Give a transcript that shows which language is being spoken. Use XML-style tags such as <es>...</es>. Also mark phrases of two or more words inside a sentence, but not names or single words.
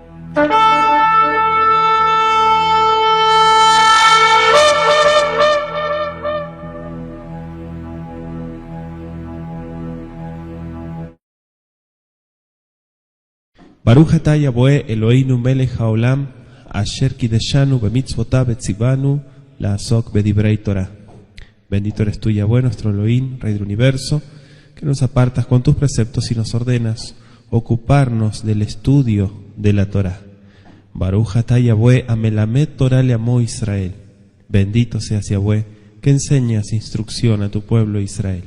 <he>ברוך אתה יהוה אלוהינו מלך העולם, אשר קידשנו במצוותיו וציוונו לעסוק בדברי תורה.</he> <es>Bendito eres tú, Yahweh, nuestro Elohim, Rey del universo, que nos apartas con tus preceptos y nos ordenas ocuparnos del estudio de la Torah.</es> <he>ברוך אתה יהוה המלמד תורה לעמו ישראל.</he> <es>Bendito seas, Yahweh, que enseñas instrucción a tu pueblo Israel.</es>